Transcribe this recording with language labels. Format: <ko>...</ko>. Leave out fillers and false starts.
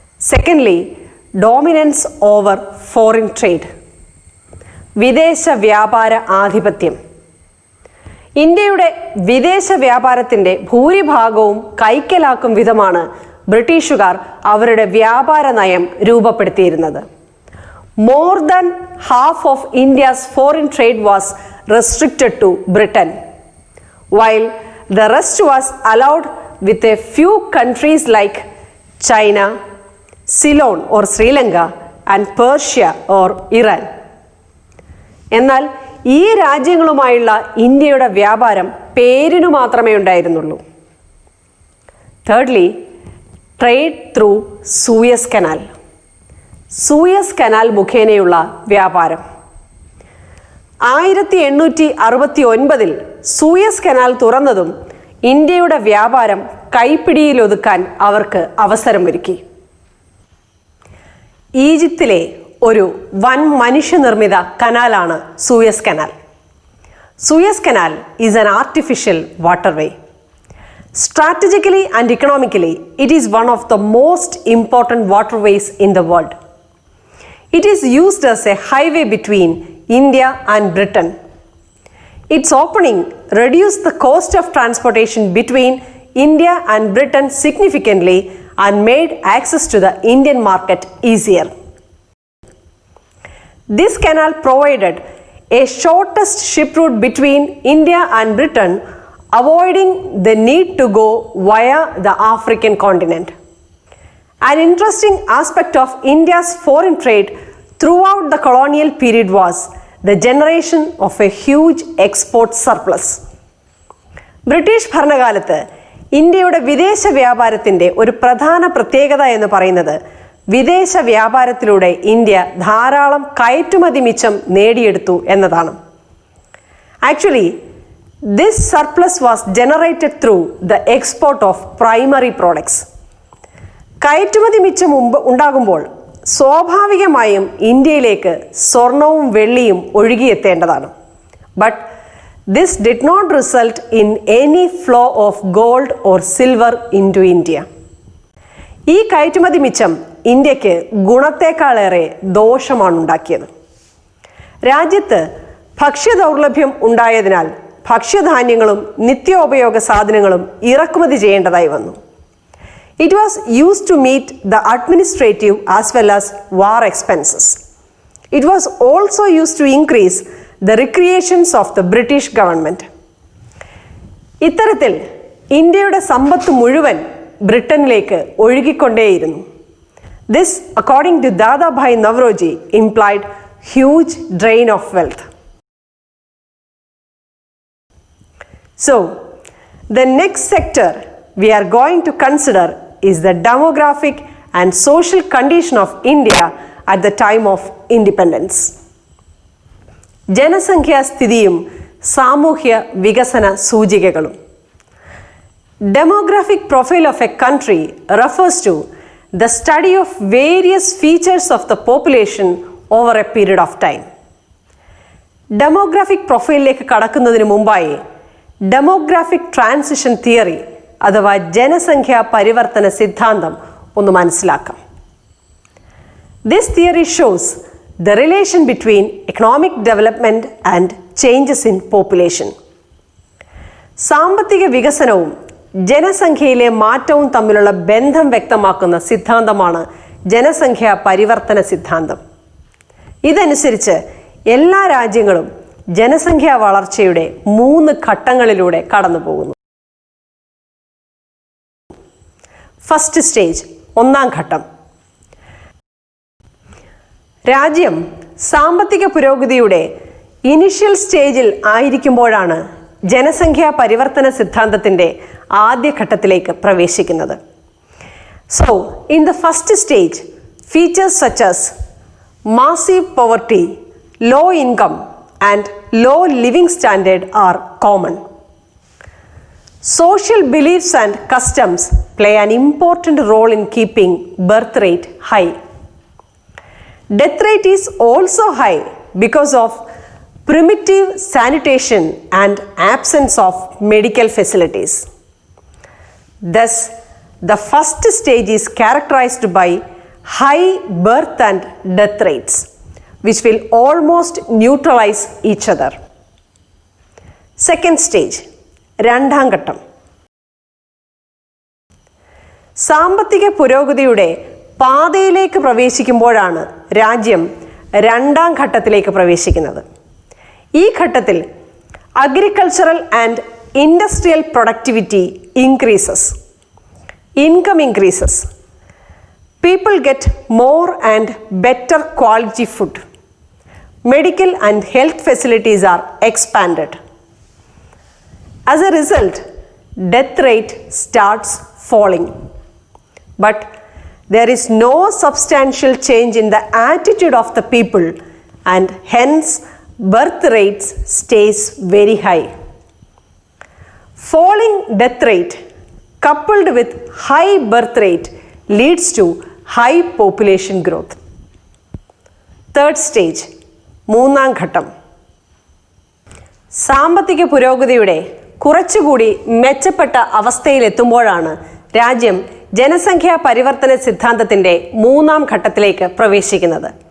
<en>secondly, dominance over foreign trade,</en> <ml>വിദേശ വ്യാപാര ആധിപത്യം. ഇന്ത്യയുടെ വിദേശ വ്യാപാരത്തിൻ്റെ ഭൂരിഭാഗവും കൈക്കലാക്കും വിധമാണ് ബ്രിട്ടീഷുകാർ അവരുടെ വ്യാപാര നയം രൂപപ്പെടുത്തിയിരുന്നത്.</ml> <en>More than half of India's foreign trade was restricted to Britain, while the rest was allowed with a few countries like China, Ceylon or Sri Lanka and Persia or Iran.</en> <ml>എന്നാൽ ഈ രാജ്യങ്ങളുമായുള്ള ഇന്ത്യയുടെ വ്യാപാരം പേരിനു മാത്രമേ ഉണ്ടായിരുന്നുള്ളൂ. Thirdly,</ml> <en>trade through</en> <ml>Suez canal. Suez canal മുഖേനയുള്ള വ്യാപാരം. 1869 Suez canal തുറന്നതും ഇന്ത്യയുടെ വ്യാപാരം കൈപ്പിടിയിലൊതുക്കാൻ അവർക്ക് അവസരമൊരുക്കി. ഈജിപ്തിലെ ഒരു വൻ മനുഷ്യനിർമ്മിത കനാലാണ് Suez canal.</ml> <en>Suez Canal is an artificial waterway. Strategically and economically, it is one of the most important waterways in the world. It is used as a highway between India and Britain. Its opening reduced the cost of transportation between India and Britain significantly and made access to the Indian market easier. This canal provided a shortest ship route between India and Britain, avoiding the need to go via the African continent. An interesting aspect of India's foreign trade throughout the colonial period was the generation of a huge export surplus.</en> <ml>British ഭരണകാലത്ത് ഇന്ത്യയുടെ വിദേശ വ്യാപാരത്തിൻ്റെ ഒരു പ്രധാന പ്രത്യേകത എന്ന് പറയുന്നത് വിദേശ വ്യാപാരത്തിലൂടെ India ധാരാളം കയറ്റുമതി മിച്ചം നേടിയെടുത്തു എന്നതാണ്.</ml> <en>Actually this surplus was generated through the export of primary products.</en> <ml>കയറ്റുമതി മിച്ചം ഉണ്ടാകുമ്പോൾ സ്വാഭാവികമായും ഇന്ത്യയിലേക്ക് സ്വർണവും വെള്ളിയും ഒഴുകിയെത്തേണ്ടതാണ്.</ml> <en>But this did not result in any flow of gold or silver into India.</en> <ml>ഈ കയറ്റുമതി മിച്ചം ഇന്ത്യക്ക് ഗുണത്തേക്കാളേറെ ദോഷമാണ് ഉണ്ടാക്കിയത്. രാജ്യത്ത് ഭക്ഷ്യദൗർലഭ്യം ഉണ്ടായതിനാൽ ഭക്ഷ്യധാന്യങ്ങളും നിത്യോപയോഗ സാധനങ്ങളും ഇറക്കുമതി ചെയ്യേണ്ടതായി വന്നു.</ml> <en>It was used to meet the administrative as well as war expenses. It was also used to increase the recreations of the British government.</en> <ml>ഇത്തരത്തിൽ ഇന്ത്യയുടെ സമ്പത്ത് മുഴുവൻ ബ്രിട്ടനിലേക്ക് ഒഴുകിക്കൊണ്ടേയിരുന്നു.</ml> <en>This, according to Dadabhai Navroji, implied huge drain of wealth. So, the next sector we are going to consider is the demographic and social condition of India at the time of independence.</en> <ml>ജനസംഖ്യാസ്ഥിതിയും സാമൂഹ്യ വികസന സൂചികകളും.</ml> <en>Demographic profile of a country refers to the study of various features of the population over a period of time.</en> <ml>Demographic പ്രൊഫൈലിലേക്ക് കടക്കുന്നതിന് മുമ്പായി demographic transition theory അഥവാ ജനസംഖ്യാ പരിവർത്തന സിദ്ധാന്തം ഒന്ന് മനസ്സിലാക്കാം.</ml> <en>This theory shows the relation between economic development and changes in population.</en> <ml>സാമ്പത്തിക വികസനവും ജനസംഖ്യയിലെ മാറ്റവും തമ്മിലുള്ള ബന്ധം വ്യക്തമാക്കുന്ന സിദ്ധാന്തമാണ് ജനസംഖ്യാ പരിവർത്തന സിദ്ധാന്തം. ഇതനുസരിച്ച് എല്ലാ രാജ്യങ്ങളും ജനസംഖ്യാ വളർച്ചയുടെ 3 ഘട്ടങ്ങളിലൂടെ കടന്നു പോകുന്നു.</ml> <en>first stage,</en> <ml>ഒന്നാം ഘട്ടം. രാജ്യം സാമ്പത്തിക പുരോഗതിയുടെ ഇനിഷ്യൽ സ്റ്റേജിൽ ആയിരിക്കുമ്പോഴാണ് ജനസംഖ്യാ പരിവർത്തന സിദ്ധാന്തത്തിൻ്റെ ആദ്യഘട്ടത്തിലേക്ക് പ്രവേശിക്കുന്നത്.</ml> <en>So in the first stage features such as massive poverty, low income and low living standard are common. Social beliefs and customs play an important role in keeping birth rate high. Death rate is also high because of primitive sanitation and absence of medical facilities. Thus, the first stage is characterized by high birth and death rates, which will almost neutralize each other. Second stage,</en> <ml>രണ്ടാം ഘട്ടം. സാമ്പത്തിക പുരോഗതിയുടെ പാതയിലേക്ക് പ്രവേശിക്കുമ്പോഴാണ് രാജ്യം രണ്ടാം ഘട്ടത്തിലേക്ക് പ്രവേശിക്കുന്നത്. ഈ ഘട്ടത്തിൽ</ml> <en>Agricultural and industrial productivity increases, income increases, people get more and better quality food, medical and health facilities are expanded. As a result, death rate starts falling. but there is no substantial change in the attitude of the people, and hence birth rates stays very high. Falling death rate coupled with high birth rate leads to high population growth. Third stage,</en> <ml>മൂന്നാം ഘട്ടം. സാമ്പത്തിക പുരോഗതിയുടെ കുറച്ചുകൂടി മെച്ചപ്പെട്ട അവസ്ഥയിലെത്തുമ്പോഴാണ് രാജ്യം ജനസംഖ്യാ പരിവർത്തന സിദ്ധാന്തത്തിൻ്റെ മൂന്നാം ഘട്ടത്തിലേക്ക് പ്രവേശിക്കുന്നത്.</ml>